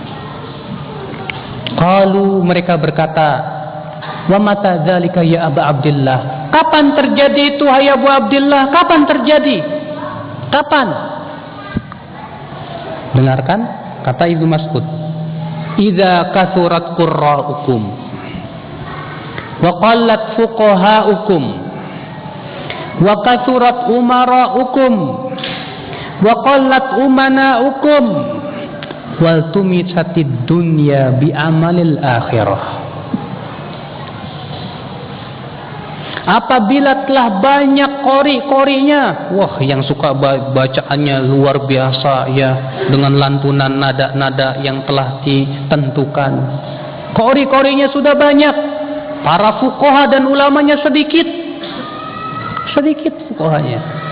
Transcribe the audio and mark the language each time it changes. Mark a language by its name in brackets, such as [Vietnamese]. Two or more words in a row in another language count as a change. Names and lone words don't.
[Arabic] قالوا, [Indonesian] mereka berkata, [Arabic] "ومتى ذلك يا أبا عبد الله?" [Indonesian] Kapan terjadi itu hai Abu Abdillah? Kapan terjadi? Kapan? Dengarkan kata Ibnu Mas'ud, [Arabic] "إذا كثرت قراؤكم وقلت فقهاؤكم وكثرت أمراؤكم وقلت أمناؤكم والتمست الدنيا بعمل الآخرة." [Indonesian] Apabila telah banyak qori-qorinya, wah yang suka bacaannya luar biasa ya, dengan lantunan nada-nada yang telah ditentukan. Qori-qorinya sudah banyak, para fuqaha dan ulamanya sedikit fuqahanya.